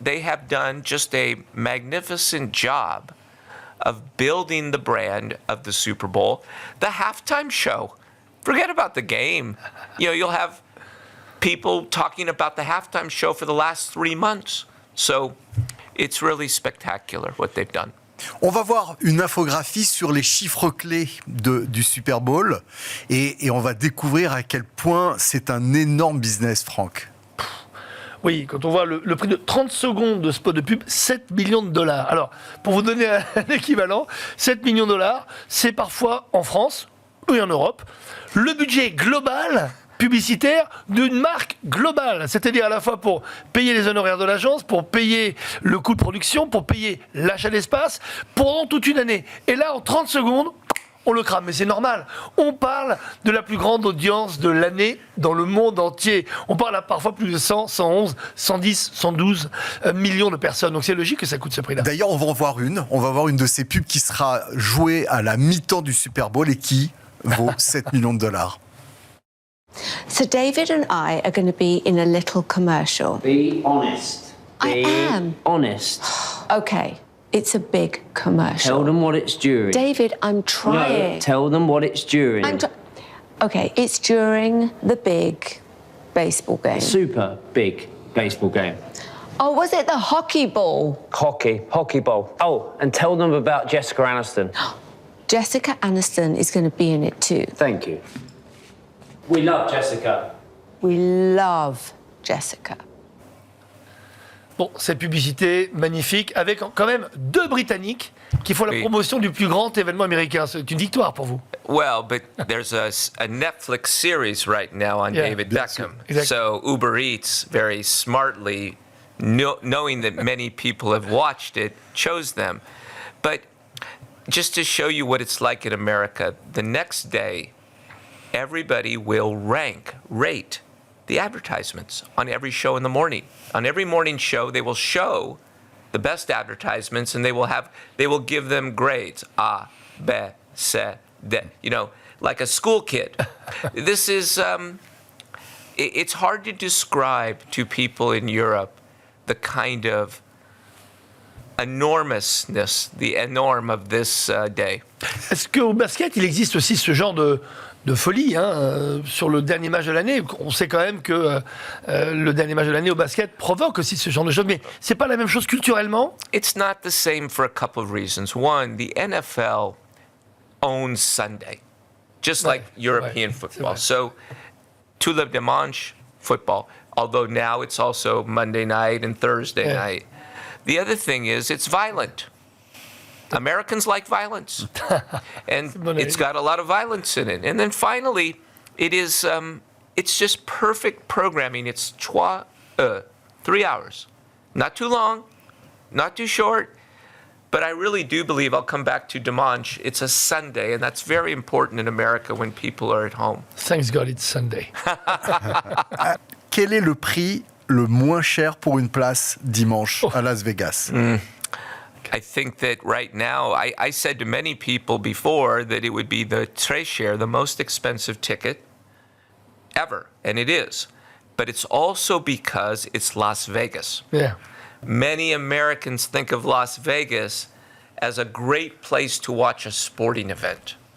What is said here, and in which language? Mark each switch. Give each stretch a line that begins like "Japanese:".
English: They have done just a magnificent job of building the brand of the Super Bowl. The halftime show, forget about the game. You know, you'll have people talking about the halftime show for the last 3 months. So it's really spectacular what they've done.
French: On va voir une infographie sur les chiffres clés du Super Bowl et on va découvrir à quel point c'est un énorme business, Franck. Oui, quand on voit le prix de 30 secondes de spot de pub, 7 millions de dollars. Alors, pour vous donner un équivalent, 7 millions de dollars, c'est parfois en France ou en Europe le budget global publicitaire d'une marque globale, c'est-à-dire à la fois pour payer les honoraires de l'agence, pour payer le coût de production, pour payer l'achat d'espace, pendant toute une année. Et là, en 30 secondes, on le crame, mais c'est normal. On parle de la plus grande audience de l'année dans le monde entier. On parle à parfois plus de 100, 111, 110, 112 millions de personnes. Donc c'est logique que ça coûte ce prix-là. D'ailleurs, on va en voir une. On va voir une de ces pubs qui sera jouée à la mi-temps du Super Bowl et qui vaut 7 millions de dollars.
English: So David and I are going to be in a little commercial. Be honest. I am. Honest. Okay, it's a big commercial. Tell them what it's during. David, I'm trying. No, tell them what it's during. Okay, it's during the big baseball game. Super big baseball game. Oh, was it the hockey ball? Hockey ball. Oh, and tell them about Jessica Aniston. Jessica Aniston is going to be in it too. Thank you. We love Jessica. We love Jessica.
French: Bon, cette publicité magnifique, avec quand même 2 Britanniques qui font la promotion du plus grand événement américain. C'est une victoire pour vous.
English: Well, but there's a Netflix series right now on David Beckham. Exactly. So Uber Eats very smartly, knowing that many people have watched it, chose them. But just to show you what it's like in America, the next day, everybody will rate the advertisements on every show in the morning. On every morning show, they will show the best advertisements, and they will give them grades. A, B, C, D. You know, like a school kid. This is, it's hard to describe to people in Europe the kind of enormousness, the enorme of this day.
French: Est-ce qu'au basket, il existe aussi ce genre de folie sur le dernier match de l'année? On sait quand même que le dernier match de l'année au basket provoque aussi ce genre de choses, mais c'est pas la même chose culturellement?
English: It's not the same for a couple of reasons. One, the NFL owns Sunday, just like European football. So,
French: tout le dimanche,
English: football, although now it's also Monday night and Thursday night. The other thing is it's violent. Americans like violence, and it's got a lot of violence in it. And then finally, it's just perfect programming. It's 3 hours, not too long, not too short. But I really do believe, I'll come back to dimanche, it's a Sunday, and that's very important in America when people are at home. Thanks God it's Sunday.
French: Quel est le prix le moins cher pour une place dimanche à Las Vegas?
English: I think that right now, I said to many people before that it would be the
French: très cher,
English: the most expensive ticket ever, and it is. But it's also because it's Las Vegas. Yeah. Many Americans think of Las Vegas as a great place to watch a sporting event.